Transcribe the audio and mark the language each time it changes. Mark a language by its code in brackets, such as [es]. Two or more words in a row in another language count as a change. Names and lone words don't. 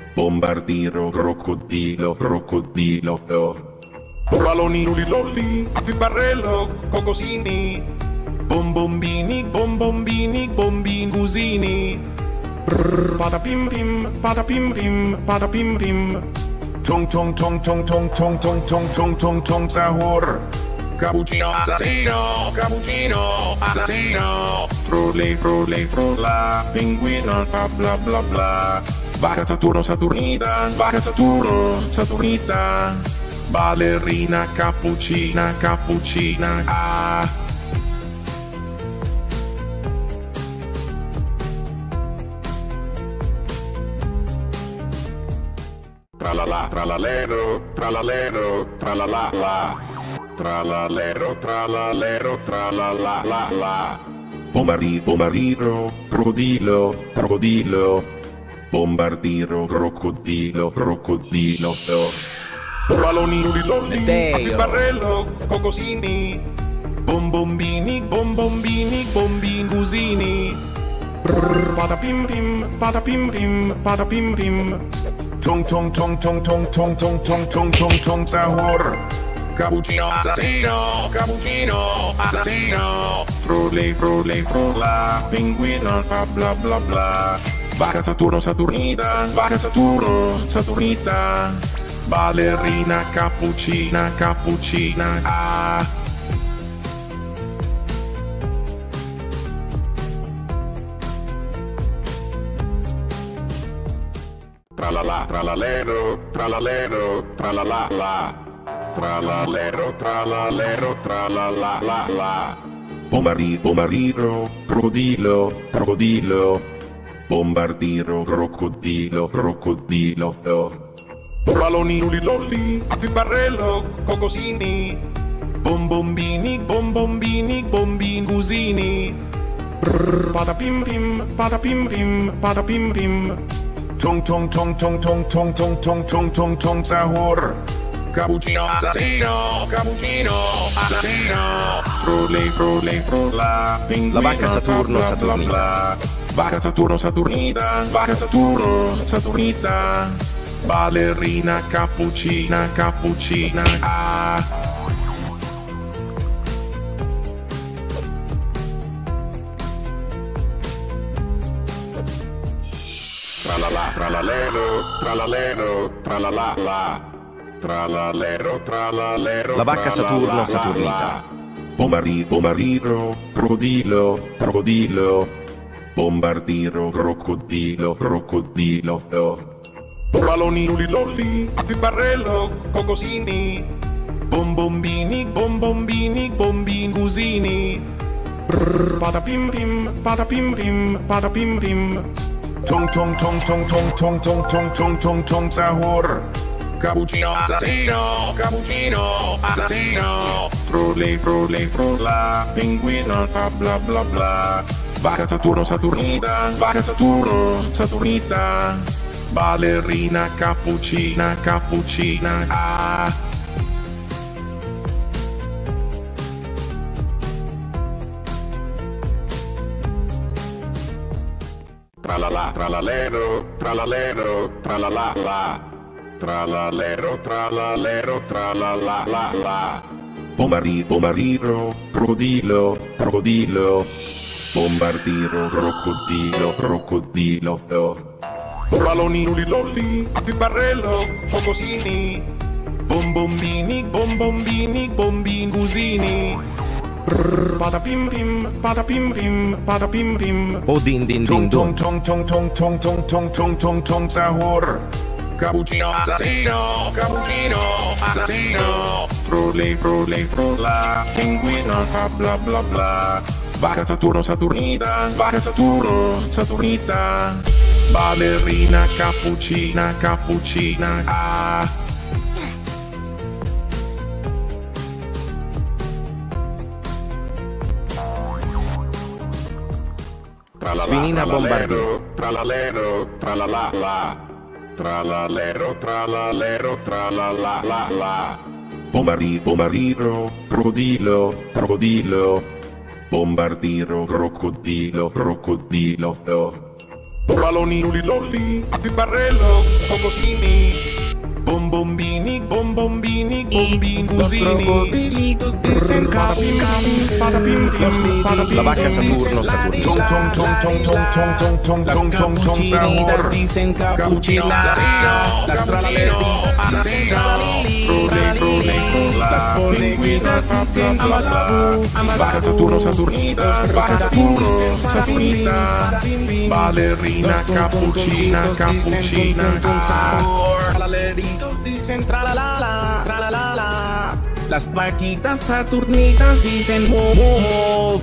[it] bombardiro, crocodilo, crocodilo, balloni, lolli, piparello, cocosini, bombombini, bombombini, bombingusini, patapim pim, patapim pim, patapim pim, tong tong tong tong tong tong tong tong tong tong tong sahur. Cappuccino, assassino, cappuccino, assassino. Frole, frole, frolla, pinguino, bla bla bla bla. Vaca Saturno, Saturnita, vaca Saturno, Saturnita. Ballerina, cappuccina, cappuccina, ah. Tralala, tralalero, tralalero, tralala la. Tralalero, tralalero, tralala la la. Bombardiro, crocodilo, crocodilo. Bombardiro, crocodilo, crocodilo. Balloni, lolli, piparello, cocosini. Bombombini, bombombini, bombingusini. Patapim pim, patapim pim, patapim pim. Tong tong tong tong tong tong tong tong tong tong tong sahur. Cappuccino, assassino, cappuccino, assassino. Frole, frole, frolla, pinguino, bla bla bla bla. Vaca Saturno, Saturnita, vaca Saturno, Saturnita. Ballerina, cappuccina, cappuccina, ah. Tralala, tralalero, tralalero, tralala la. Tralalero, tralalero, tralala la la. Bombardiro, crocodilo, crocodilo. Bombardiro, crocodilo, crocodilo. Balloni, lolli, piparello, cocosini. Bombombini, bombombini, bombingusini. Patapim pim, patapim pim, patapim pim. Tong tong tong tong tong tong tong tong tong tong tong sahur. Cappuccino, assassino, cappuccino, assassino. Frole, frole, frolla, pinguino, la vacca Saturno, bla, bla, bla, bla. Vaca Saturno, Saturnita, vaca Saturno, Saturnita. Ballerina, cappuccina, cappuccina, ah. Tralala, tralalero, tralalero, tralala la. Tralalero, tralalero, la vacca Saturno, Saturnita. Bombardiro, crocodilo, crocodilo. Bombardiro, crocodilo, crocodilo. Balloni, lolli, piparello, cocosini. Bombombini, bombombini, bombingusini. Patapim pim, patapim pim, patapim pim. Tong tong tong tong tong tong tong tong tong tong tong sahur. Cappuccino, assassino, cappuccino, assassino. Frole, frole, frolla, pinguino, bla bla bla bla. Vaca Saturno, Saturnita, vaca Saturno, Saturnita. Ballerina, cappuccina, cappuccina, ah. Tralala, tralalero, tralalero, tralala la. Tralalero, tralalero, tralala la la. Bombardiro, crocodilo, crocodilo. Bombardiro, crocodilo, crocodilo. Balloni, lolli, piparello, cocosini. Bombombini, bombombini, bombingusini. Patapim pim, patapim pim, patapim pim. O din din din tong dun. tong tong tong tong tong tong tong tong tong sahur. Cappuccino, assassino, cappuccino, assassino. Frole, frole, frolla, pinguino, bla bla bla bla. Vaca Saturno, Saturnita, vaca Saturno, Saturnita. Ballerina, cappuccina, cappuccina, ah. Svinina bombardiro, tralalero, tralala la. Tralalero, tralalero, tralala la la. Bombardiro, crocodilo, crocodilo. Bombardiro, crocodilo, crocodilo. Baloni, luli, loli, piparello, cocosini, bombombini, bombini, cusini. [es] Crocodilitos dicen capim, Patapim, La vaca Saturno, Tong, Saturnita. tong, capuchinitas dicen capuchila. Las tralaleras dicen las poliguitas dicen amalabu, Vaca Saturno, Saturnita, vaca Saturno, Saturnita, ballerina, cappuccina, Tralaleritos dicen tralalala, tralalala. Las vaquitas saturnitas dicen mo, mo, mo.